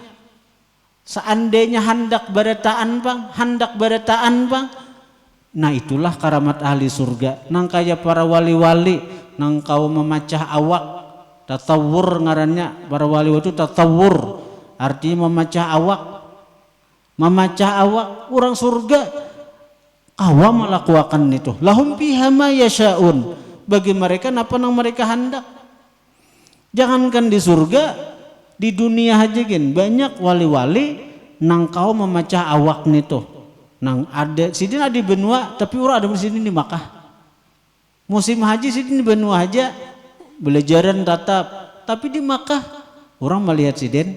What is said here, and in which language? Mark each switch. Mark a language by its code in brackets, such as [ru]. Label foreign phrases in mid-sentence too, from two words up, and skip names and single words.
[bjn] Seandainya hendak barataan bang, nah itulah karamat ahli surga. Nang kaya para wali-wali, nang kau memacah awak, tatawur ngarannya, para wali itu tatawur, artinya memacah awak, orang surga kawa melakukan itu. [ar] لهم فيها ما يشاءون, [bjn] bagi mereka napa nang mereka hendak. Jangankan di surga, di dunia aja gen banyak wali-wali nang kau memacah awak nih tuh. Nang ada sidin ada di benua, tapi orang ada di sini di Makkah. Musim haji sidin di benua aja belajaran tatap, tapi di Makkah orang melihat sidin.